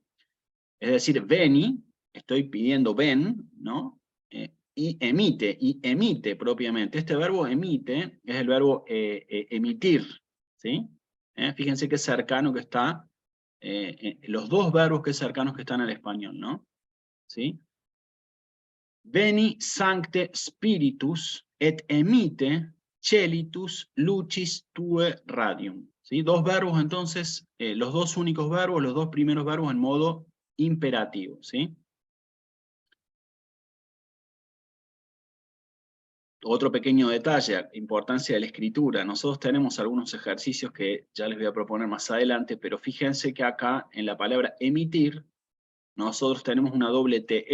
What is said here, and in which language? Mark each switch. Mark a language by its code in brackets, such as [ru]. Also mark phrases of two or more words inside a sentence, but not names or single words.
[es] Es decir, veni, estoy pidiendo ven, ¿no? Y emite propiamente. Este verbo emite es el verbo emitir, ¿sí? Fíjense qué cercano que está, los dos verbos que cercanos que están al español, ¿no? ¿Sí? [la] Veni sancte spiritus et emite celitus lucis tue radium. [es] ¿Sí? Dos verbos entonces, los dos únicos verbos, los dos primeros verbos en modo imperativo, ¿sí? Otro pequeño detalle, importancia de la escritura. Nosotros tenemos algunos ejercicios que ya les voy a proponer más adelante, pero fíjense que acá en la palabra emitir, nosotros tenemos una doble T.